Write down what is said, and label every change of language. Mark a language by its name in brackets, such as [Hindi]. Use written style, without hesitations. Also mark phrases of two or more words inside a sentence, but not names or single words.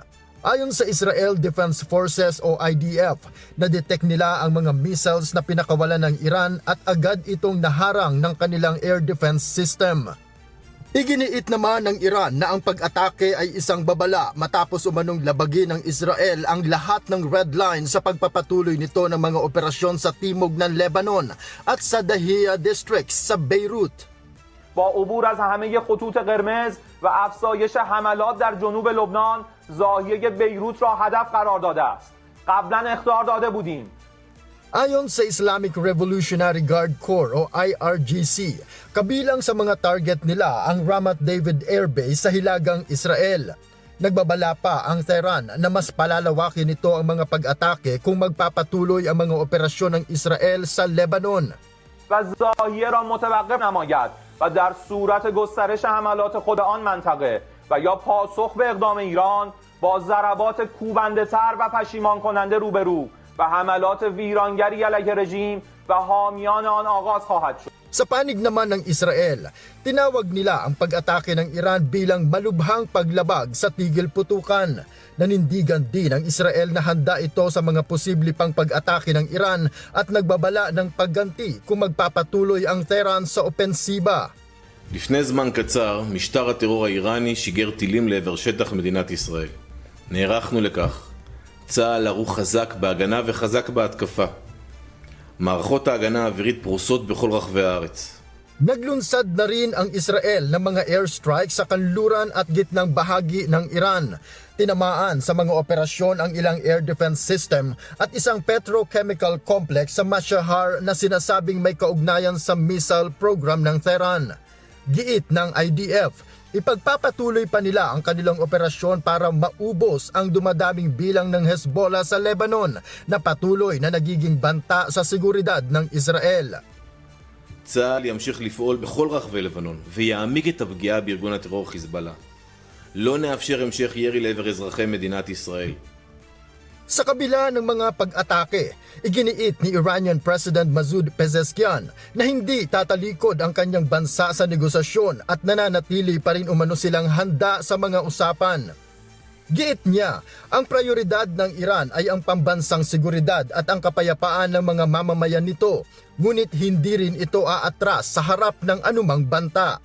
[Filipino] Ayon sa Israel Defense Forces o IDF, na-detect nila ang mga missiles na pinakawalan ng Iran at agad itong naharang ng kanilang [English] air defense system. [Filipino] Iginiit naman ng Iran na ang pag-atake ay isang babala matapos umanong labagin ng Israel ang lahat ng [English] red line [Filipino] sa pagpapatuloy nito ng mga operasyon sa timog ng Lebanon at sa Dahia District sa Beirut. [Persian] با عبور از همه خطوط قرمز و افزایش حملات در جنوب لبنان ضاحیه بیروت را هدف قرار داده است. قبلا اخطار داده بودیم. [Filipino] Ayon sa Islamic Revolutionary Guard Corps o IRGC, kabilang sa mga target nila ang Ramat David Air Base sa Hilagang Israel. Nagbabala pa ang Tehran na mas palalawakin nito ang mga pag-atake kung magpapatuloy ang mga operasyon ng Israel sa Lebanon. [Persian] و ضاحیه را متوقف نماید و در صورت گسترش حملات خود آن منطقه و یا پاسخ به اقدام ایران با ضربات کوبنده تر و پشیمان کننده روبرو و حملات ویرانگری علیه رژیم و حامیان آن آغاز خواهد شد. [Filipino] Sa panig naman ng Israel, tinawag nila ang pag-atake ng Iran bilang malubhang paglabag sa tigil putukan. Nanindigan din ng Israel na handa ito sa mga posible pang pag-atake ng Iran at nagbabala ng pagganti kung magpapatuloy ang Tehran sa opensiba. [Hebrew] לפני זמן קצר, משטר הטרור האיראני שיגר טילים לעבר שטח מדינת ישראל. נערכנו לכך. צה"ל ערוך חזק בהגנה וחזק בהתקפה. מערכות ההגנה האווירית פרוסות בכל רחבי הארץ. [Filipino] Naglunsad na rin ang Israel ng mga airstrike sa kanluran at gitnang bahagi ng Iran. Tinamaan sa mga operasyon ang ilang [English] air defense system [Filipino] at isang [English] petrochemical complex [Filipino] sa Mashahar na sinasabing may kaugnayan sa [English] missile program [Filipino] ng Tehran. Giit ng IDF, ipagpapatuloy pa nila ang kanilang operasyon para maubos ang dumadaming bilang ng Hezbollah sa Lebanon na patuloy na nagiging banta sa seguridad ng Israel. [Hebrew] צה"ל ימשיך לפעול בכל רחבי לבנון ויעמיק את הפגיעה בארגון הטרור חיזבאללה. לא נאפשר המשך ירי לעבר אזרחי מדינת ישראל. [Filipino] Sa kabila ng mga pag-atake, iginiit ni [English] Iranian President [Filipino] Masoud Pezeshkian na hindi tatalikod ang kanyang bansa sa negosasyon at nananatili pa rin umano silang handa sa mga usapan. Giit niya, ang prioridad ng Iran ay ang pambansang seguridad at ang kapayapaan ng mga mamamayan nito, ngunit hindi rin ito aatras sa harap ng anumang banta.